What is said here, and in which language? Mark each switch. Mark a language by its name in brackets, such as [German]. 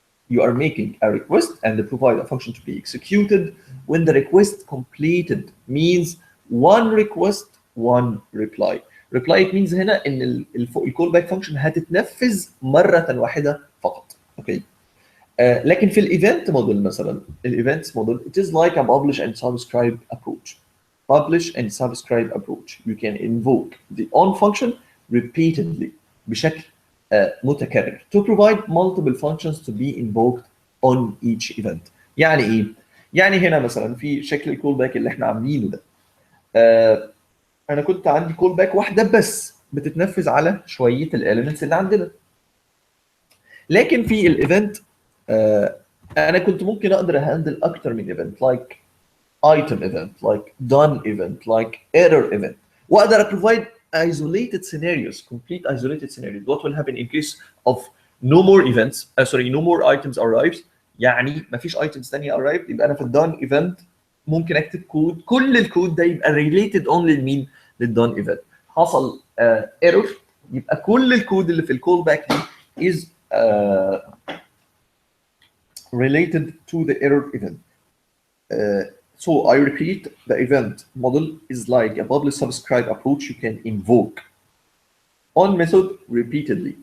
[English] You are making a request and provide a function to be executed when the request completed, means one request one reply. [Arabic] Reply it means هنا ان الكول باك فانكشن هتتنفذ مره واحده فقط. اوكي، لكن في الايفنت موديل مثلا الايفنت موديل [English] it is like a publish and subscribe approach. Publish and subscribe approach. You can invoke the on function repeatedly [Arabic] بشكل متكرر [English] to provide multiple functions to be invoked on each event. [Arabic] يعني ايه؟ يعني هنا مثلا في شكل الكول باك اللي احنا عاملينه ده، انا كنت عندي كول باك واحده بس بتتنفذ على شويه الاليمنتس اللي عندنا، لكن في الايفنت انا كنت ممكن اقدر اهندل اكتر من ايفنت [English] like item event, like done event, like error event, [Arabic] واقدر [English] provide isolated scenarios, complete isolated scenarios. What will happen in case of no more events, no more items arrives، [Arabic] يعني ما فيش items ثانيه arrived، يبقى انا في الدون event ممكن اكتب كود، كل الكود ده يبقى related only لمين؟ للدون event. حصل error يبقى كل الكود اللي في الكول باك دي [English] is related to the error event. So I repeat, the event model is like a publish subscribe approach. You can invoke on method repeatedly.